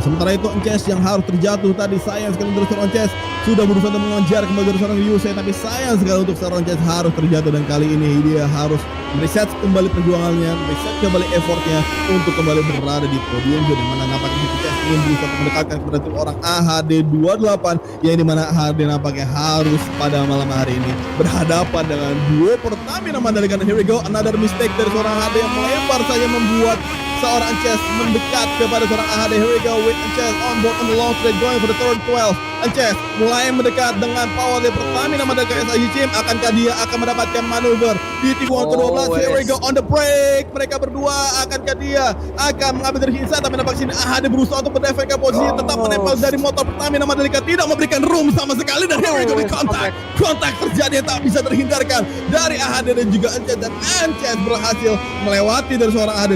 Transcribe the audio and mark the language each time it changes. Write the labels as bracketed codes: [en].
[id] Sementara itu Chess yang harus terjatuh tadi, sayang sekali untuk seorang Chess, sudah berusaha untuk mengejar kembali dari seorang Ryusei, tapi sayang sekali untuk seorang Chess harus terjatuh, dan kali ini dia harus mereset kembali perjuangannya, mereset kembali effortnya untuk kembali berada di podium, di mana nampaknya Chess ingin berusaha mendekatkan kepada tim orang AHD 28, yang dimana AHD nampaknya harus pada malam hari ini berhadapan dengan duo Pertamina Mandalika. Dan [en] here we go, another mistake [id] dari seorang AHD yang melebar saja, membuat seorang Ances mendekat kepada seorang AHD. [en] Here we go with Ances on board on the long straight going for the turn 12. [id] Ances mulai mendekat dengan power dari Pertamina Mandalika SIG Team. Akankah dia akan mendapatkan manuver di tikungan ke-12? [en] Here we go on the break. [id] Mereka berdua, akankah dia akan mengambil dari Hinsa, tapi nampak sini AHD berusaha untuk mendefendkan posisi, tetap menempel dari motor Pertamina Mandalika, tidak memberikan room sama sekali, dan here we go di kontak terjadi yang tak bisa terhindarkan dari AHD dan juga Ances, dan Ances berhasil melewati dari seorang AHD.